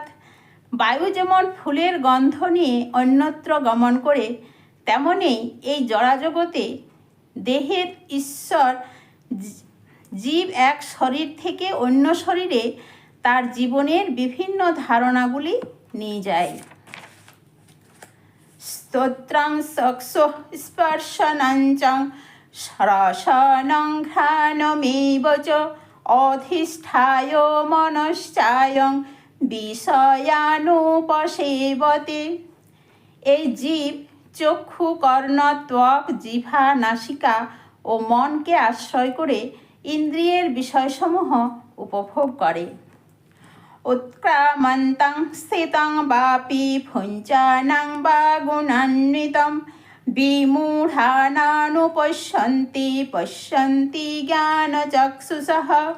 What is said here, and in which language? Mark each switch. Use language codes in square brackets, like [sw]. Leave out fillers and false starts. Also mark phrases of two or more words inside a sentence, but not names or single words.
[bn] বায়ু যেমন ফুলের গন্ধ নিয়ে অন্যত্র গমন করে, তেমনি এই জড়াজগতে দেহের ঈশ্বর জীব এক শরীর থেকে অন্য শরীরে তার জীবনের বিভিন্ন ধারণাগুলি নিয়ে যায়। [sa] স্তোত্রং চক্ষু স্পর্শনঞ্চ রসনং ঘ্রাণমেব চ অধিষ্ঠায় মনশ্চায়ং বিষয়ানুপসেবতে। [bn] এই জীব চক্ষু, কর্ণ, ত্বক, জিহ্বা, নাসিকা ও মনকে আশ্রয় করে ইন্দ্রিয়ের বিষয়সমূহ উপভোগ করে। [sa] উৎক্রামন্तं স্থিतं বাপি ভুঞ্জানাং বা গুণান্বিতং বিমূঢ়ানানুপশ্যন্তি পশ্যন্তি জ্ঞানচক্ষুষঃ।